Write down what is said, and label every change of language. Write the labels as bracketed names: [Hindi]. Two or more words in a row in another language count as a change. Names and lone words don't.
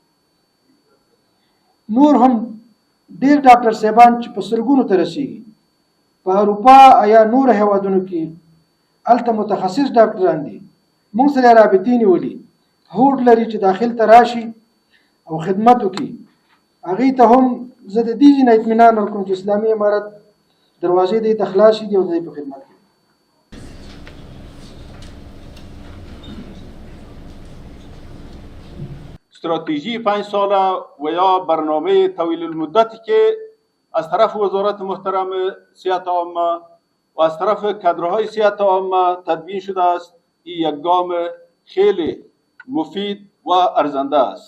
[Pashto] نور هم ډېر ډاکټر صاحبان چې په سلګونو ته رسېږي په اروپا یا نور هېوادونو کې هلته متخصص ډاکټران دي، موږ سره رابطې نیولي، هوډ لري چې داخل ته راشي او خدمت وکړي. هغې ته هم زه د دې نه اطمینان ورکوم چې اسلامي امارت دروازې دې ته خلاصې دي او د دې په خدمت کې. [Persian] استراتژی 5 ساله و یا برنامه طویل المدتی که از طرف وزارت محترم صحت عامه و از طرف کادرهای صحت عامه تدوین شده است، این یک گام خیلی مفید و ارزنده است.